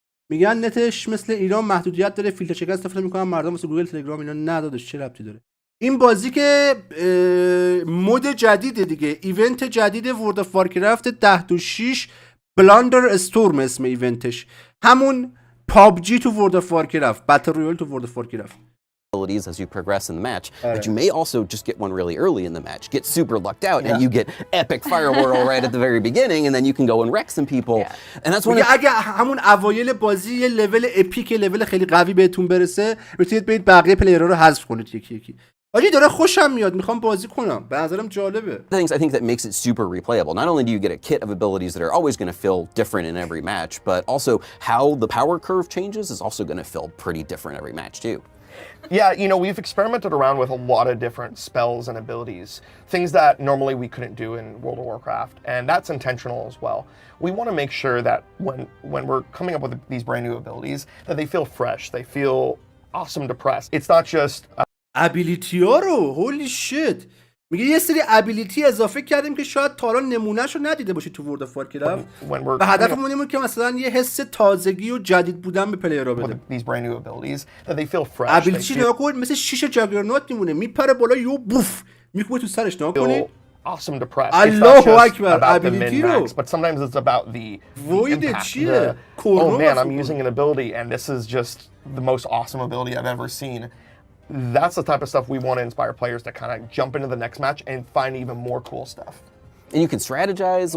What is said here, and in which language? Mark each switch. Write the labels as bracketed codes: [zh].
[fa] میگن نتش مثل ایران محدودیت داره، فیلتر چک استفاده میکنن مردم واسه گوگل تلگرام اینا. ندادش، چه ربطی داره؟ این بازی که مود جدیده دیگه، ایونت جدید ورد آف وارکرافت 10.6 بلاندر استورم اسم ایونتش، همون پابجی تو ورد آف وارکرافت، بتل رویال تو ورد آف وارکرافت. [en] abilities as you progress in the match, but you may also just get one really early in the match, get super lucked out, and you get epic fire whirl right at the very beginning, and then you can go and wreck some people. And that's one. [fa] اگه همون اوایل بازی یه لول اپیک، لول خیلی قوی بهتون برسه، میتونید برید بقیه پلیرها رو حذف کنید یکی یکی. آجی داره خوشم میاد، میخوام بازی کنم. به نظرم جالبه. [en] Things I think that makes it super replayable. Not only do you get a kit of abilities that are always going to feel different in every match, but also how the power curve changes is also going to feel pretty different every match too. Yeah, you know, we've experimented around with a lot of different spells and abilities, things that normally we couldn't do in World of Warcraft, and that's intentional as well. We want to make sure that when we're coming up with these brand new abilities, that they feel fresh, they feel awesome to press. It's not just [fa] ابیلیتی ها رو هولی شیت، میگه یه سری ابیلیتی اضافه کردیم که شاید تا حالا نمونهشو ندیده باشی تو ورد اف وارکرافت و هدفمون اینه که مثلا یه حس تازگی و جدید بودن به پلیرها بده. [en] these brand new abilities that they feel fresh. [fa] ابیلیتی نگاه کن مثل شیش جاگرنوت میمونه، میپره بالا یو بوف میکوبه تو سرش. نگاه کنی [en] awesome to press. [fa] الله اکبر. ابیلیتی رو [en] but sometimes it's about the [fa] void چیه؟ [en] oh man, I'm using an ability and this is just the most awesome ability I've ever seen. That's the type of stuff we want to inspire players to kind of jump into the next match and find even more cool stuff. And you can strategize.